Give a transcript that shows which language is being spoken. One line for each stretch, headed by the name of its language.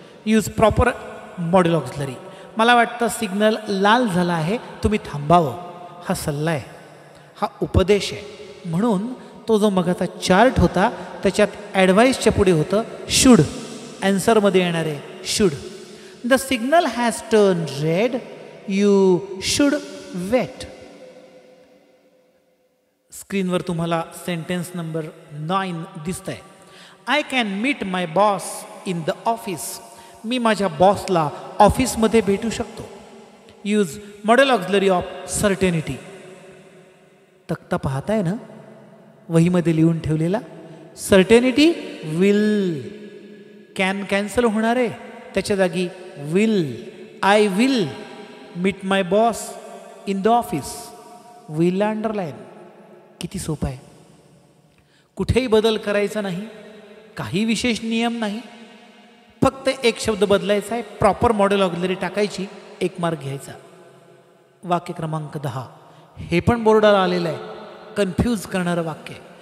English: Use proper modal auxiliary.
Marathi: मला वाटतं signal लाल झाला आहे, तुम्ही थांबावं. हा सल्ला आहे, हा उपदेश आहे. म्हणून तो जो मगाचा चार्ट होता त्याच्यात ॲडवाईसच्या पुढे होतं शूड. ॲन्सरमध्ये येणार आहे should.
English: The signal has turn red. You should wait.
Marathi: स्क्रीनवर तुम्हाला सेंटेन्स नंबर 9 दिसत आहे.
English: I can meet my boss in the office.
Marathi: मी माझ्या बॉसला ऑफिसमध्ये भेटू शकतो.
English: Use modal auxiliary of certainty.
Marathi: तक्ता पाहताय ना वहीमध्ये लिहून ठेवलेला. Certainty will. कॅन कॅन्सल होणार आहे, त्याच्या जागी will.
English: I will meet my boss in the office.
Marathi: Will underline. किती सोपं आहे. कुठेही बदल करायचा नाही, काही विशेष नियम नाही. फक्त एक शब्द बदलायचा आहे, प्रॉपर मॉडेल ऑक्झिलरी टाकायची, 1 मार्क घ्यायचा. वाक्य क्रमांक 10. हे पण बोर्डाला आलेलं आहे, कन्फ्यूज करणारं वाक्य.